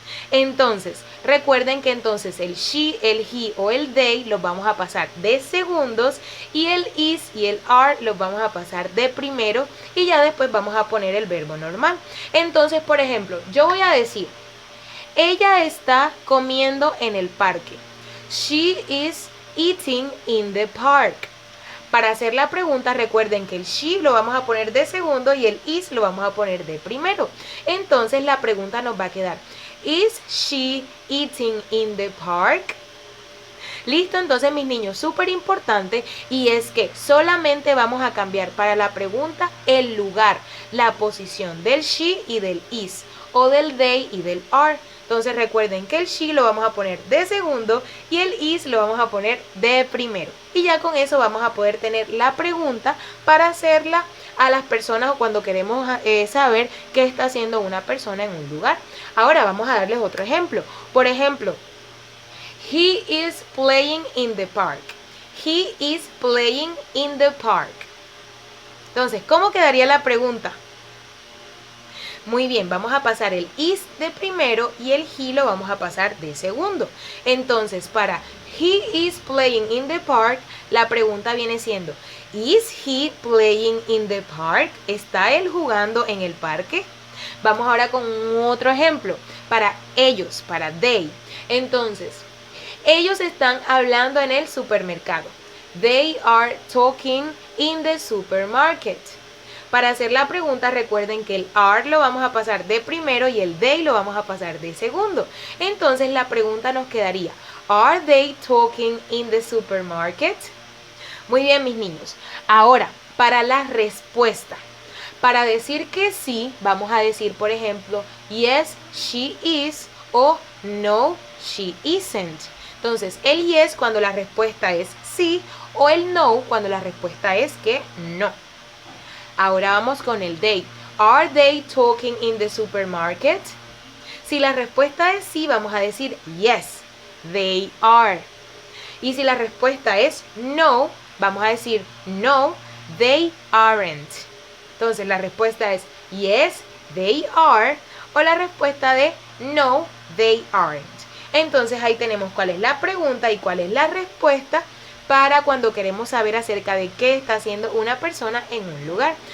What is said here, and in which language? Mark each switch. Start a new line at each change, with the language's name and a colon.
Spanish: Entonces, recuerden que entonces el she, el he o el they los vamos a pasar de segundos y el is y el are los vamos a pasar de primero y ya después vamos a poner el verbo normal. Entonces, por ejemplo, yo voy a decir, ella está comiendo en el parque.
English: She is eating in the park.
Spanish: Para hacer la pregunta, recuerden que el she lo vamos a poner de segundo y el is lo vamos a poner de primero. Entonces, la pregunta nos va a quedar, ¿is she eating in the park? Listo, entonces mis niños, súper importante y es que solamente vamos a cambiar para la pregunta el lugar, la posición del she y del is o del they y del are. Entonces recuerden que el she lo vamos a poner de segundo y el is lo vamos a poner de primero. Y ya con eso vamos a poder tener la pregunta para hacerla a las personas o cuando queremos saber qué está haciendo una persona en un lugar. Ahora vamos a darles otro ejemplo.
English: Por ejemplo, he is playing in the park. He is playing in the park.
Spanish: Entonces, ¿cómo quedaría la pregunta? Muy bien, vamos a pasar el is de primero y el he lo vamos a pasar de segundo.
English: Entonces, para he is playing in the park, la pregunta viene siendo, ¿is he playing in the park?
Spanish: ¿Está él jugando en el parque? Vamos ahora con otro ejemplo. Para ellos, para they. Entonces, ellos están hablando en el supermercado.
English: They are talking in the supermarket.
Spanish: Para hacer la pregunta, recuerden que el are lo vamos a pasar de primero y el they lo vamos a pasar de segundo. Entonces la pregunta nos quedaría, ¿are they talking in the supermarket? Muy bien, mis niños. Ahora, para la respuesta. Para decir que sí, vamos a decir, por ejemplo, yes, she is o no, she isn't. Entonces, el yes cuando la respuesta es sí o el no cuando la respuesta es que no. Ahora vamos con el they.
English: Are they talking in the supermarket?
Spanish: Si la respuesta es sí, vamos a decir yes, they are. Y si la respuesta es no, vamos a decir no, they aren't. Entonces la respuesta es yes, they are. O la respuesta de no, they aren't. Entonces ahí tenemos cuál es la pregunta y cuál es la respuesta para cuando queremos saber acerca de qué está haciendo una persona en un lugar.